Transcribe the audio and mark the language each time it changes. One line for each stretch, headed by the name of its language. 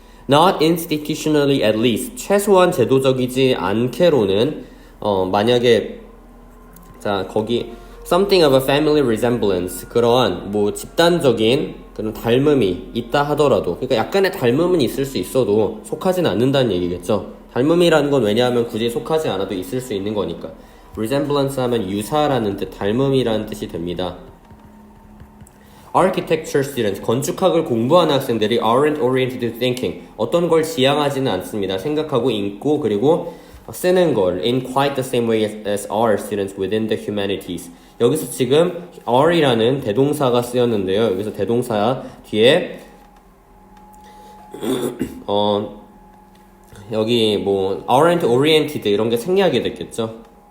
English: Not institutionally at least,
Korean: 최소한 제도적이지 않게로는 만약에 자, 거기
English: something of a family resemblance,
Korean: 그러한 뭐 집단적인 그런 닮음이 있다 하더라도, 그러니까 약간의 닮음은 있을 수 있어도 속하진 않는다는 얘기겠죠. 닮음이라는 건 왜냐하면 굳이 속하지 않아도 있을 수 있는 거니까. resemblance 하면 유사라는 뜻, 닮음이라는 뜻이 됩니다.
English: architecture students,
Korean: 건축학을 공부하는 학생들이
English: aren't oriented to thinking,
Korean: 어떤 걸 지향하지는 않습니다. 생각하고 읽고 그리고 쓰는 걸
English: in quite the same way as our students within the humanities.
Korean: 여기서 지금 are이라는 대동사가 쓰였는데요. 여기서 대동사 뒤에 여기 뭐
English: aren't oriented
Korean: 이런 게 생략이 됐겠죠.